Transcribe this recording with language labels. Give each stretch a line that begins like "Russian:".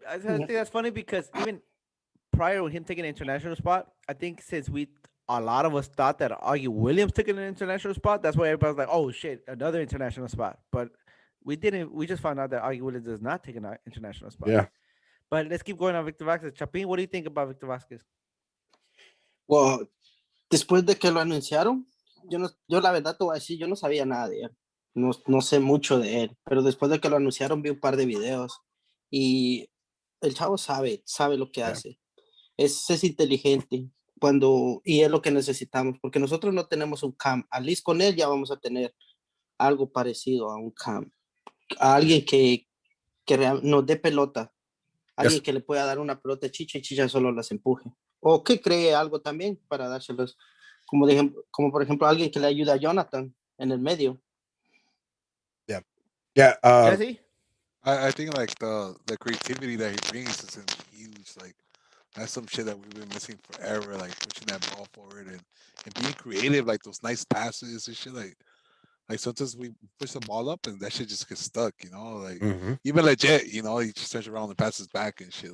English: I think that's funny because even prior to him taking an international spot, I think since a lot of us thought that Augie Williams took an international spot. That's why everybody was like, "Oh shit, another international spot." But we didn't. We just found out that Augie Williams does not take an international spot. Yeah. But let's keep going on Victor Vasquez. Chapín, what do you think about Victor Vasquez?
Spanish: Well, después de que lo anunciaron, yo la verdad te voy a decir, yo no sabía nada de él. No sé mucho de él, pero después de que lo anunciaron vi un par de videos y el chavo sabe lo que hace. Es inteligente. Y es lo que necesitamos, porque nosotros no tenemos un cam. Al least con él ya vamos a tener algo parecido a un cam. A alguien que nos dé pelota. Alguien que le pueda dar una pelota a Chicha y Chicha solo las empuje. O que cree algo también para dárselos. Como por ejemplo alguien que le ayude a Jonathan en el medio.
English: Yeah. Jesse? I think like the creativity that he brings is huge. Like that's some shit that we've been missing forever, like pushing that ball forward and being creative, like those nice passes and shit. Like sometimes we push the ball up and that shit just gets stuck, like even legit, he just turns around and passes back and shit.